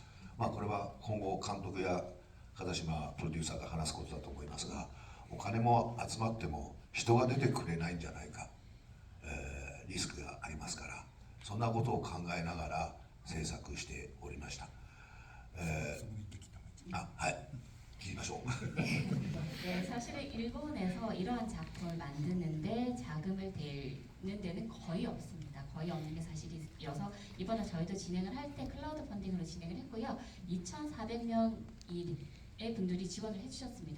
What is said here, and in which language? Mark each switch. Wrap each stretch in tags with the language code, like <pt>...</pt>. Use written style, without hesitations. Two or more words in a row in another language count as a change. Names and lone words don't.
<ja>これは今後監督や片島プロデューサーが話すことだと思いますが、お金も集まっても人が出てくれないんじゃないか、リスクがありますから、そんなことを考えながら制作しておりました。はい、聞きましょう。</ja> <ko>네, 사실은 일본에서 이러한 작품을 만드는데 자금을 대는 데는 거의 없습니다. 거의 없는 게 사실이어서 이번에 저희도 진행을 할 때 클라우드 펀딩으로 진행을 했고요. 2,400명의 분들이 지원을 해주셨습니다.</ko>